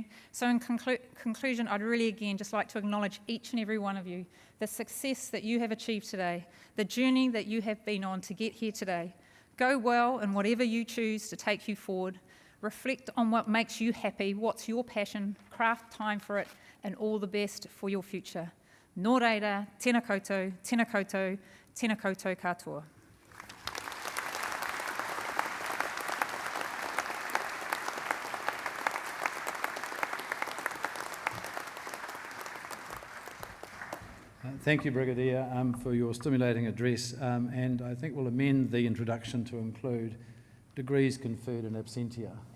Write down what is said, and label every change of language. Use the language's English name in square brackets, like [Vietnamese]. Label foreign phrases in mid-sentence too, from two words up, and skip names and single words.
[English] So in conclusion, I'd really again just like to acknowledge each and every one of you, the success that you have achieved today, the journey that you have been on to get here today. Go well in whatever you choose to take you forward. Reflect on what makes you happy, what's your passion, craft time for it, and all the best for your future. [Māori] Nō reira, tēnā koutou, tēnā koutou, tēnā koutou katoa. [English] Thank you, Brigadier, for your stimulating address, and I think we'll amend the introduction to include degrees conferred in absentia.